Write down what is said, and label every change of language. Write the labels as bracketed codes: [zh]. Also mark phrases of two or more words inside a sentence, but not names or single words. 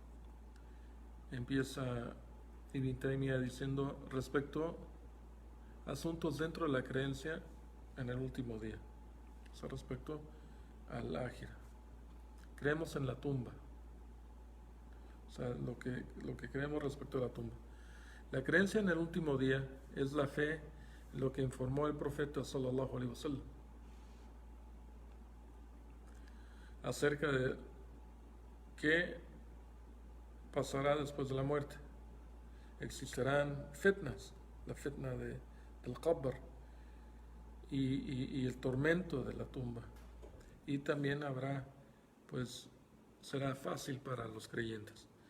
[es] Empieza Ibn Taymiyyah diciendo respecto a asuntos dentro de la creencia en el último día, o sea, respecto al Ákhira. Creemos en la tumba, o sea, lo que creemos respecto a la tumba. La creencia en el último día es la fe en lo que informó el profeta [ar] صلى الله عليه وسلم [es] acerca de qué pasará después de la muerte. Existirán fitnas, la fitna del qabr y el tormento de la tumba, y también habrá, pues será fácil para los creyentes.